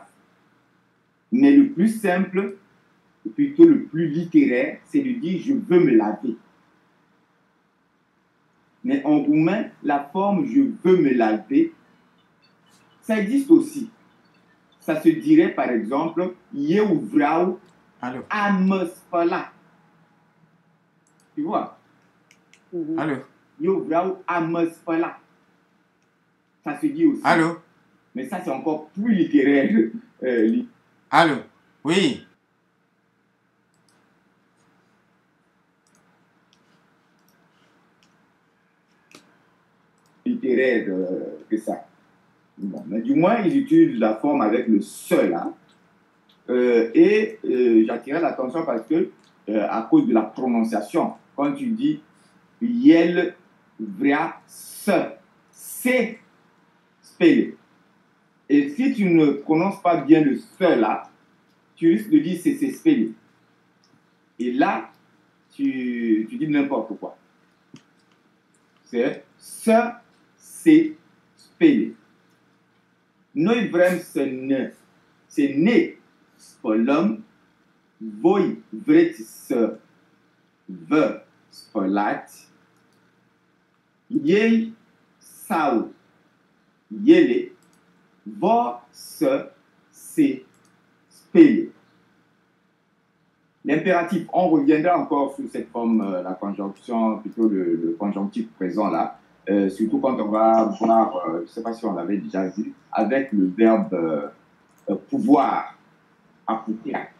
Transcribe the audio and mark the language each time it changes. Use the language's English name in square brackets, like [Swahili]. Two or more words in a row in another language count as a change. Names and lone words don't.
[French] Mais le plus simple, ou plutôt le plus littéraire, c'est de dire je veux me laver. Mais en roumain, la forme je veux me laver, ça existe aussi. Ça se dirait par exemple [Romanian] eu vreau a mă spăla. [French] Tu vois? Allô? [Romanian] Eu vreau a mă spăla. [French] Ça se dit aussi. Allô? Mais ça, c'est encore plus littéraire. Allô? Oui. Littéraire que ça. Bon, mais du moins, ils utilisent la forme avec le seul. Hein. J'attirais l'attention parce que, à cause de la prononciation, quand tu dis [Romanian] el vrea se, [French] c'est spellé. Et si tu ne prononces pas bien le se là, tu risques de dire c'est spellé. Et là, tu dis n'importe quoi. C'est se, c'est spellé. [Romanian] Noi vrem să ne spălăm, voi vreți să vă spălați, ei sau ele vor să se spele. [French] L'impératif, on reviendra encore sur cette forme, la conjonction, plutôt le conjonctif présent là, surtout quand on va voir, je ne sais pas si on l'avait déjà vu, avec le verbe pouvoir, appuyer.